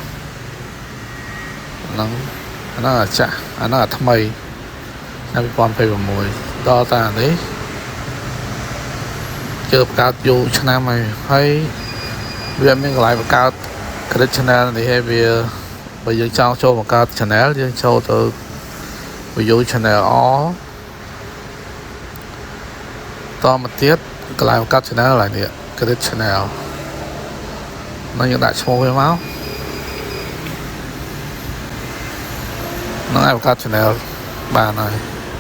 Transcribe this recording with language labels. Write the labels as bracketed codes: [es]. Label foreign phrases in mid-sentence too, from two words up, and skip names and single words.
[km] ហ្នឹងអាហ្នឹងអាចាស់អាហ្នឹងអាថ្មីឆ្នាំ2026ដល់តានេះជឿបង្កើតយូរឆ្នាំហើយវាមានកន្លែងបង្កើត [en] create channel [km] នេះហើយវាបើយើងចង់ចូលបង្កើត channel យើងចូលទៅ [en] view channel all [km] តមកទៀតកន្លែងបង្កើត channel ឡើយនេះ [en] create channel [km] នឹងយើងដាក់ឈ្មោះវាមកនឹងឲ្យបង្កើត channel បានហើយ